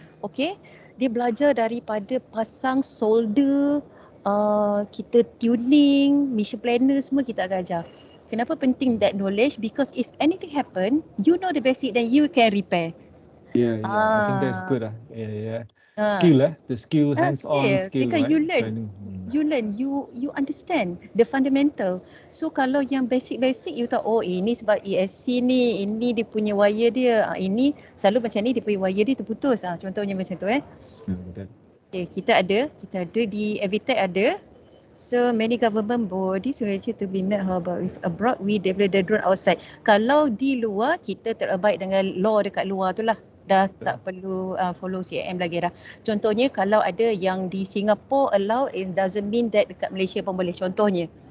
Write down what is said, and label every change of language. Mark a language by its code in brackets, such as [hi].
[ms] Okay, dia belajar daripada pasang solder, kita tuning, mission planner semua kita akan ajar. Kenapa penting [en] that knowledge? Because if anything happen, you know the basic, then you can repair. I think that's good. Skill, the skill, hands-on skill, because right? You learn, you understand the fundamental. [ms] So kalau yang basic you tahu, ini sebab ESC ni, ini dia punya wire dia, ini selalu macam ni dia punya wire dia terputus. Contohnya macam tu Okay, kita ada di Avitech ada. [en] So many government bodies will to be met. How about if abroad we develop the drone outside? [ms] Kalau di luar kita terabide dengan law dekat luar tu lah. Dah tak perlu follow CAM lagi dah. Contohnya kalau ada yang di Singapore allow, [en] it doesn't mean that [ms] dekat Malaysia pun boleh. Contohnya.